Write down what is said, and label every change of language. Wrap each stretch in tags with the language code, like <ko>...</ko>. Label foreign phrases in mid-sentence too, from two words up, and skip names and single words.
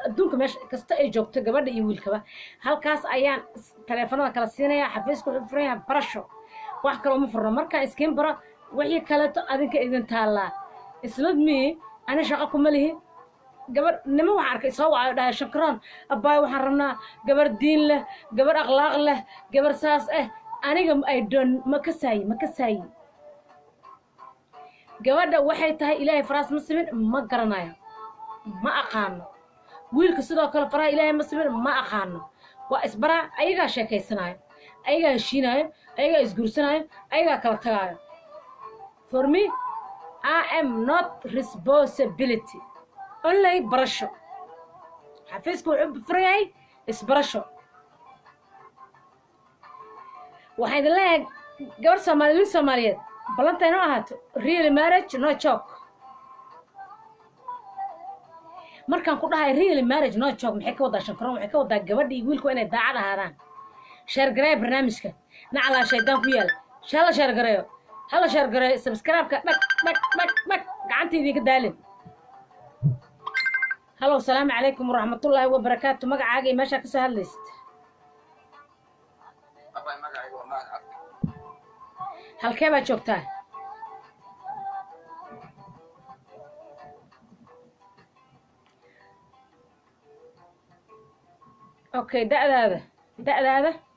<so>adduunka meesha kasta ay joogto gabadha iyo wiilkaba halkaas ayaan taleefanada kala siinayaa xafiiska wuxuu furan yahay barasho wax kale uma furno markaan iskiin baro wixii kaleeto adinka idin taallaa isnad me ani shaqo kuma lihi gabar nima waxaan arkay soo wacayo dhahay shankaroon abbaay waxaan rabnaa gabar diin leh gabar akhlaaq leh gabar saas aniga ay doon ma kasaayi gabadha waxay tahay ilaahay faraas ma simin ma garanayo ma aqaano wiilka sidoo kale faraha ilaahay ma simin ma aqaano waa isbaraa ayagaa sheekaysanaayo ayagaa heshiinaayo ayagaa isguursanaayo ayagaa kala tagaayo</so> <en>for me I am not responsibility only</en> <so>barasho xafiiska wuxuu furayay isbarasho waxay idin leeyahay gabar soomaaliyeed wiil soomaaliyeed ballanta inoo ahaato</so> <en>real marriage no joke</en> <so>markaan ku dhahay</so> <en>real marriage no joke</en> <so>maxay ka wadaa shankaroon waxay ka wadaa gabadha iyo wiilku inay daacad ahaadaan sheergareeya barnaamijka nacalaa shaydaan ku yaala hala sheergareeyo hala sheergareeyo subscribe-ka dhag gacanta idinka daalin halow asalaamu calaykum waraxmatullaahi wabarakaatu magacaaga iyo meeshaa kasoo hadlaysid halkee baad joogtaa okay da'daada</so>